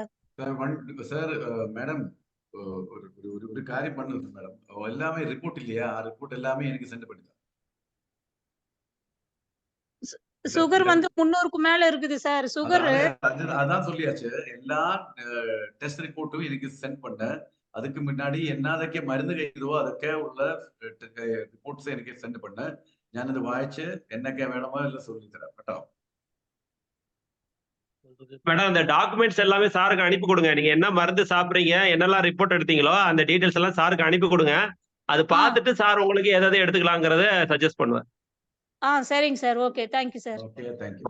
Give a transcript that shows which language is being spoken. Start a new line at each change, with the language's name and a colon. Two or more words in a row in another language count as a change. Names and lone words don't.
English: sir madam
Tamil: ஒரு காரியம் பண்ணுங்க மேடம். எல்லாமே ரிப்போர்ட் இல்லையா? ரிப்போர்ட் எல்லாமே எனக்கு சென்ட் பண்ணிதான். சுகர் வந்து 300க்கு மேல இருக்குது சார். சுகர் அதான் சொல்லியாச்சு. எல்லா
English: test report-உம்
Tamil: எனக்கு சென்ட் பண்ண. அதுக்கு முன்னாடி
Malayalam: എന്നതൊക്കെ മരുന്ന് കഴിച്ചതോ അതൊക്കെ ഉള്ള റിപ്പോർട്ട്സ് എനിക്ക് സെൻഡ് பண்ண. ഞാനത് വായിച്ച് എന്നൊക്കെ വേണമോ എല്ലാം சொல்லித்தரேன் കേട്ടോ.
Tamil: மேடம் அந்த டாக்குமெண்ட்ஸ் எல்லாமே சாருக்கு அனுப்பி கொடுங்க. நீங்க என்ன மருந்து சாப்பிடுறீங்க, என்னெல்லாம் ரிப்போர்ட் எடுத்தீங்களோ அந்த டீடைல்ஸ் எல்லாம் சாருக்கு அனுப்பி கொடுங்க. அது பார்த்துட்டு சார் உங்களுக்கு எதை எடுத்துக்கலாங்கிறத சஜஸ்ட் பண்ணுவேன். சரிங்க சார்.
English: okay. thank you sir.